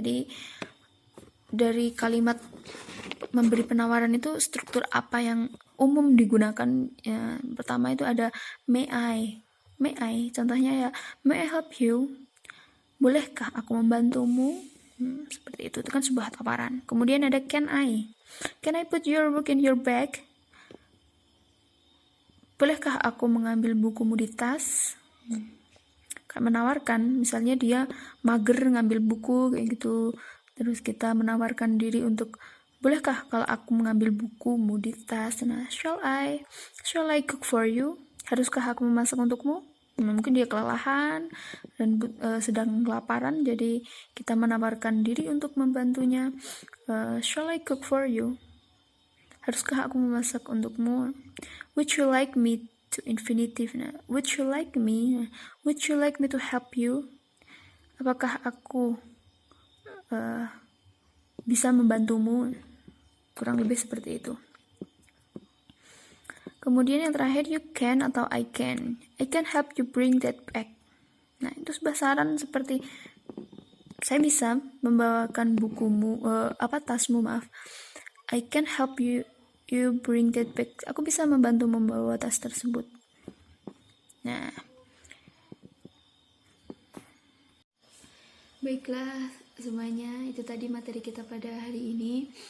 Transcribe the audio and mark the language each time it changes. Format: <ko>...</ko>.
<id>Jadi dari kalimat memberi penawaran itu struktur apa yang umum digunakan? Ya, pertama itu ada</id> <en>may I,</en> <id>contohnya ya,</id> <en>may I help you?</en> <id>Bolehkah aku membantumu? Seperti itu kan sebuah tawaran. Kemudian ada</id> <en>can I put your book in your bag?</en> <id>Bolehkah aku mengambil bukumu di tas? Kayak menawarkan, misalnya dia mager ngambil buku kayak gitu, terus kita menawarkan diri untuk bolehkah kalau aku mengambil bukumu di tas? Nah,</id> <en>shall I cook for you?</en> <id>Haruskah aku memasak untukmu? Mungkin dia kelelahan dan sedang kelaparan, jadi kita menawarkan diri untuk membantunya.</id> <en>Shall I cook for you?</en> <id>Haruskah aku memasak untukmu?</id> <en>Would you like me to infinitive?</en> <id>Nah,</id> <en>would you like me to help you?</en> <id>Apakah aku bisa membantumu? Kurang lebih seperti itu. Kemudian yang terakhir,</id> <en>you can</en> <id>atau</id> <en>I can help you bring that back.</en> <id>Nah, itu sebuah saran seperti saya bisa membawakan bukumu, tasmu, maaf.</id> <en>I can help you bring that back.</en> <id>Aku bisa membantu membawa tas tersebut. Nah, baiklah semuanya, itu tadi materi kita pada hari ini.</id>